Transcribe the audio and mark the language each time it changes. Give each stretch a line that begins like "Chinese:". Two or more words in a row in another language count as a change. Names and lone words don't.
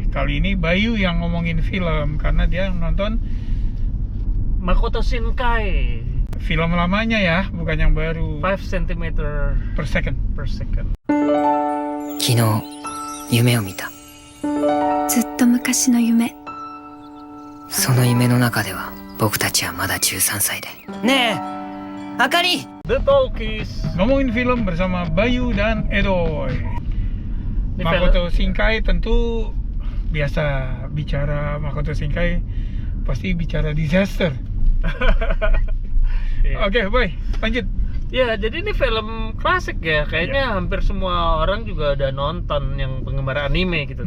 Indonesian: kali ini Bayu yang ngomongin film karena dia nonton Makoto Shinkai film lamanya ya, bukan yang baru. 5 cm per second.
Japanese: 昨日夢を見た。ずっと昔の夢。その夢の中では僕たちはまだ13歳で。ねえ、あかり。
Indonesian: The Talkies. Ngomongin film bersama Bayu dan Edoy. Ini Makoto Shinkai tentu biasa bicara Makoto Shinkai pasti bicara disaster. Iya. Oke, Boy, lanjut. Ya, jadi ini film klasik ya. Kayaknya hampir semua orang juga udah nonton yang penggemar anime gitu.